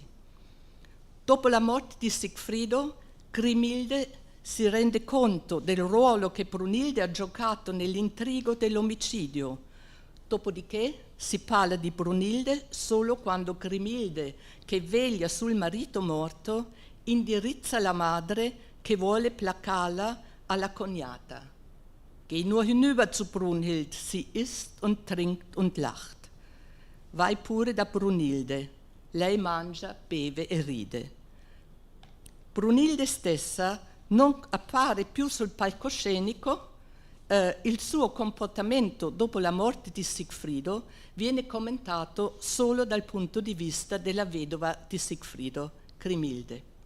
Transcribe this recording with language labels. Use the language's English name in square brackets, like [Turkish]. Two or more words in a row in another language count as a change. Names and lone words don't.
[Italian] Dopo la morte di Sigfrido, Grimilde si rende conto del ruolo che Brunilde ha giocato nell'intrigo dell'omicidio. Dopodiché si parla di Brunilde solo quando Grimilde, che veglia sul marito morto, indirizza la madre che vuole placarla alla cognata. [German] Geh nur hinüber zu Brunhild, sie isst und trinkt und lacht. [Italian] Vai pure da Brunilde, lei mangia, beve e ride. Brunilde stessa non appare più sul palcoscenico. Il suo comportamento dopo la morte di Sigfrido viene commentato solo dal punto di vista della vedova di Sigfrido, Grimilde.